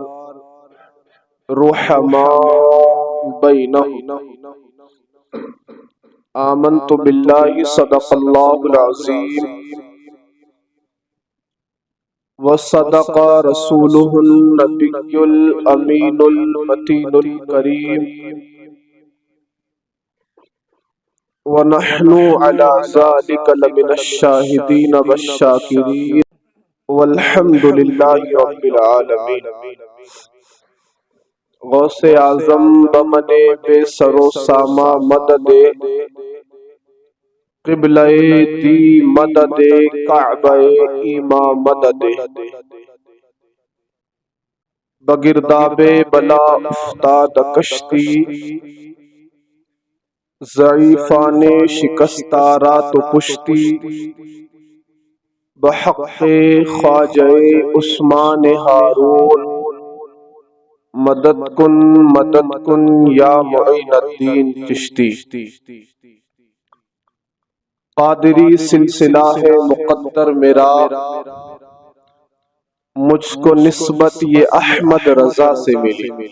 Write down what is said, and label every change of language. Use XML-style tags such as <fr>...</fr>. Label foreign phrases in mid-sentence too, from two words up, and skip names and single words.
<ar>رحماء بینہم آمنت باللہ صدق اللہ العظیم وصدق رسولہ النبی الامین المتین الکریم ونحن علی ذلک لمن الشاہدین والشاکرین والحمد للہ رب العالمین۔</ar> <fa>غوث اعظم بمن بے سر و ساما مدد قبلہ دی مدد کعبہ ایما مدد بگرداب بلا افتاد کشتی ضعیفان شکستہ رات و پشتی بحق خواجہ عثمان ہارون مدد کن یا معین الدین چشتی۔</fa> <ur>قادری سلسلہ ہے مقدر میرا، مجھ کو نسبت یہ احمد رضا سے ملی۔</ur>